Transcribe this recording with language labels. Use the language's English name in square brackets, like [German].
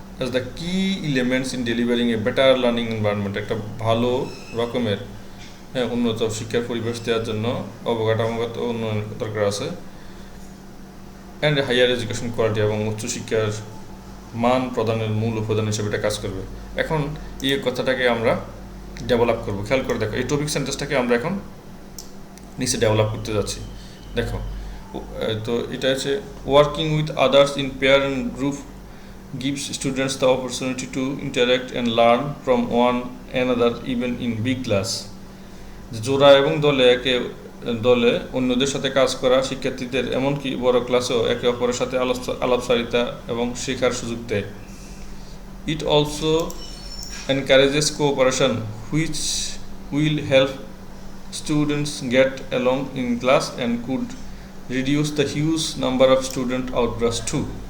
[English] as the key elements in delivering a better learning environment, [Bangla] একটা ভালো রকমের উন্নত শিক্ষার পরিবেশ দেওয়ার জন্য অবকাঠামোগত উন্নয়ন দরকার আছে। [English] and higher education quality, [Bangla] এবং উচ্চশিক্ষার মান প্রদানের মূল উপাদান হিসেবে এটা কাজ করবে। এখন এই কথাটাকে আমরা ডেভেলপ করব। খেয়াল করে দেখো, এই টপিক সেন্টেন্সটাকে আমরা এখন নিচে ডেভেলপ করতে যাচ্ছি। দেখো, তো এটা হচ্ছে [English] Working with others in pair and group gives students the opportunity to interact and learn from one another even in big class. [Bangla] জোড়া এবং দলে অন্যদের সাথে কাজ করা শিক্ষার্থীদের এমনকি বড় ক্লাসেও একে অপরের সাথে আলাপচারিতা এবং শেখার সুযোগ দেয়। [English] It also encourages cooperation which will help students get along in class and could reduce the huge number of student outburst too.